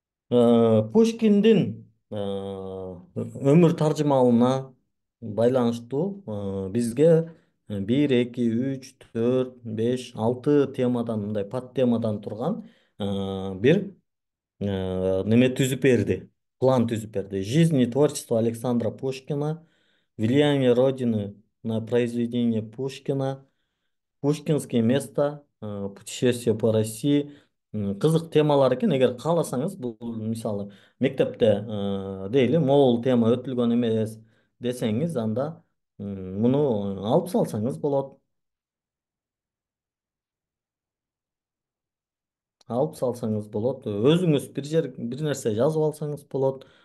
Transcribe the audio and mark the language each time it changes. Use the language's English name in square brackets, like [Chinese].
[Kyrgyz] Пушкиндин өмүр таржымалына байланыштуу бизге 1, 2, 3, 4, 5, 6 темадан, мындай пат темадан турган бир неме түзүп берди. План түзүп берди. [Russian] Жизнь и творчество Александра Пушкина, влияние Родины на произведение Пушкина, Пушкинские места, путешествие по России. [Kyrgyz] Кызык темалар экен. Эгер кааласаңыз, бул мисалы мектепте дейли могул тема өтүлгөн эмес десеңиз, анда муну алып салсаңыз болот. Алып салсаңыз болот. Өзүңүз бир нерсе жазып алсаңыз болот.